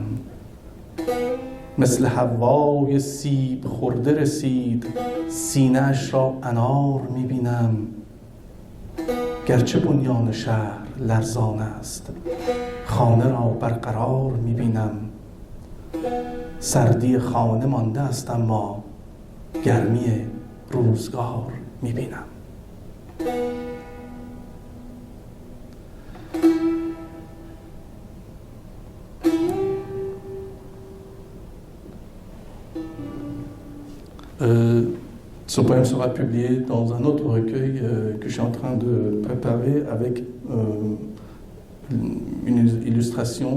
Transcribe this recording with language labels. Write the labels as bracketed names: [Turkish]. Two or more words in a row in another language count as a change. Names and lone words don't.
[Persian] مثل حوای سیب خورده رسید، سینه‌اش را انار میبینم. گرچه بنیان شهر لرزان است، خانه را برقرار میبینم. سردی خانه مانده است اما گرمی روزگار میبینم. [French] Ce poème sera publié dans un autre recueil que je suis en train de préparer avec une illustration.